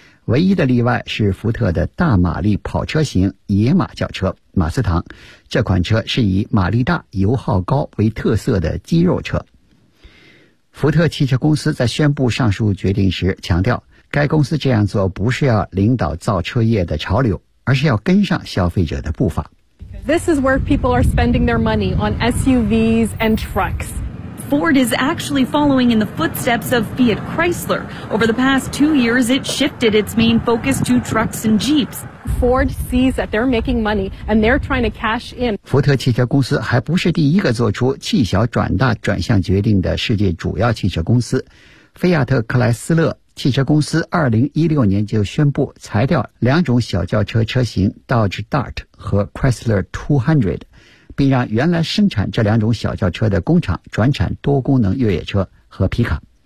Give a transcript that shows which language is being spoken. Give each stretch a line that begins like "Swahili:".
Chinese: 唯一的例外是福特的大马力跑车型野马轿车马斯唐，这款车是以马力大油耗高为特色的肌肉车。福特汽车公司在宣布上述决定时强调，该公司这样做不是要领导造车业的潮流，而是要跟上消费者的步伐。
English: This is where people are spending their money on SUVs and trucks. Ford is actually following in the footsteps of Fiat Chrysler. Over the past 2 years, it shifted its main focus to trucks and Jeeps. Ford sees that they're making money and they're trying to cash in.
Chinese: 福特汽车公司还不是第一个做出弃小转大转向决定的世界主要汽车公司，菲亚特克莱斯勒汽车公司2016年就宣布裁掉两种小轿车车型 Dodge Dart 和 Chrysler 200， 并让原来生产这两种小轿车的工厂转产多功能越野车和皮卡。